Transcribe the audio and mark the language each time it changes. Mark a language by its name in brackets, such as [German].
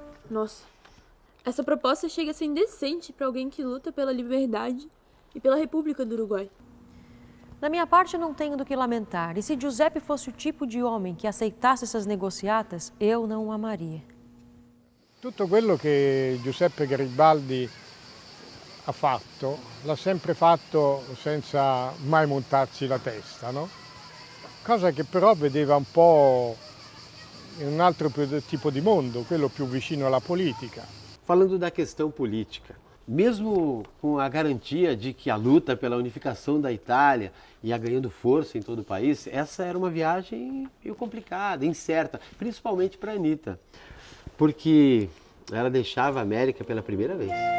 [Portuguese] Nossa, essa proposta chega a ser indecente para alguém que luta pela liberdade e pela República do Uruguai. Da minha parte, não tenho do que lamentar. E se Giuseppe fosse o tipo de homem que aceitasse essas negociatas, eu não o amaria. [Italian] Tutto quello che Giuseppe Garibaldi ha fatto, l'ha sempre fatto senza mai montarsi la testa, no? Cosa che però vedeva un po' in un altro tipo di mondo, quello più vicino alla politica. [Portuguese] Falando da questão política, mesmo com a garantia de que a luta pela unificação da Itália ia ganhando força em todo o país, essa era uma viagem meio complicada, incerta, principalmente para a Anitta, porque ela deixava a América pela primeira vez.